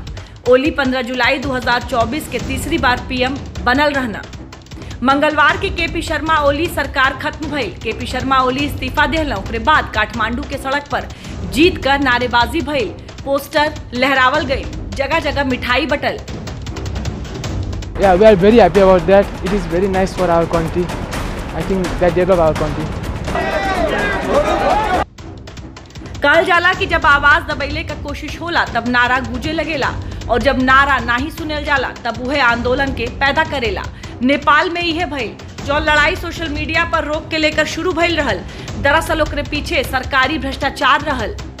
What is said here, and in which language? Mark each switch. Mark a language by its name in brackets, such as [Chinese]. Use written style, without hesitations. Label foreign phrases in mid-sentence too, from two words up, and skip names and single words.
[Bhojpuri] ओली 15 जुलाई 2024 के तीसरी बार पीएम बनल रहना। मंगलवार के केपी शर्मा ओली सरकार खत्म भइल। केपी शर्मा ओली इस्तीफा देहला। ओकरे बाद काठमांडू के सड़क पर जीत का नारेबाजी भइल, पोस्टर लहरावल गए, जगह जगह मिठाई बटल। [English] Yeah, we are very happy about that. It is very nice for our country. I think that develop our country. [Bhojpuri] कहल जाला कि जब आवाज दबैले का कोशिश होला तब नारा गूंजे लगेला और जब नारा नहीं सुनल जाला तब वह आंदोलन के पैदा करेला। नेपाल में यह भइल। जो लड़ाई [English] social media [Bhojpuri] पर रोक के लेकर शुरू भइल रहल, दरअसल ओकरे पीछे सरकारी भ्रष्टाचार रहल।